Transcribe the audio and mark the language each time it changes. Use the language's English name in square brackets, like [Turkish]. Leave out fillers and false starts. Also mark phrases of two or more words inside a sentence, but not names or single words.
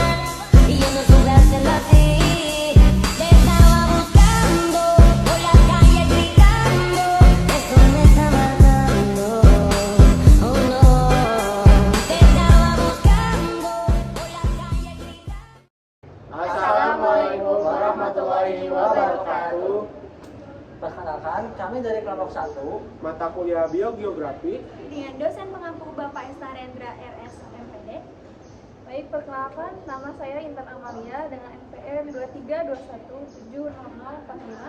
[Spanish] Y yo no supe hacerlo así. Te estaba buscando, por la calle gritando, esto me está matando. Oh no, te estaba buscando, por la calle gritando. [Arabic] السلام عليكم ورحمة الله وبركاته. [Indonesian] Perkenalkan, kami dari kelompok 1. Mata kuliah Biogeografi. Dengan dosen pengampu Bapak Esta Rendra RS MPD. Baik, perkenalkan, nama saya Intan Amalia dengan NPM 2321700045.